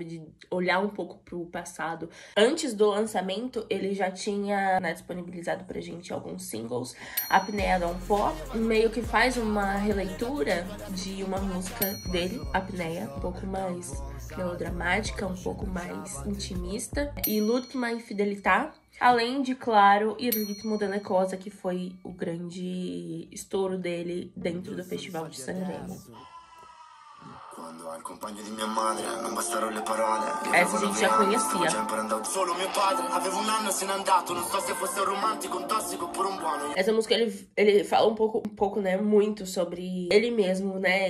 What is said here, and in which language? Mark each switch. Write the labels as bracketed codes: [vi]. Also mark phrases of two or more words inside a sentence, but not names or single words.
[pt] De olhar um pouco pro passado. Antes do lançamento, ele já tinha, né, disponibilizado pra gente alguns singles. Apneia Downpour, meio que faz uma releitura de uma música dele, Apneia, um pouco mais melodramática, um pouco mais intimista. E L'ultima infidelità, além de, claro, Il ritmo delle cose, que foi o grande estouro dele dentro do Festival de Sanremo. Essa a gente já conhecia. Essa música ele fala um pouco, né, muito sobre ele mesmo, né?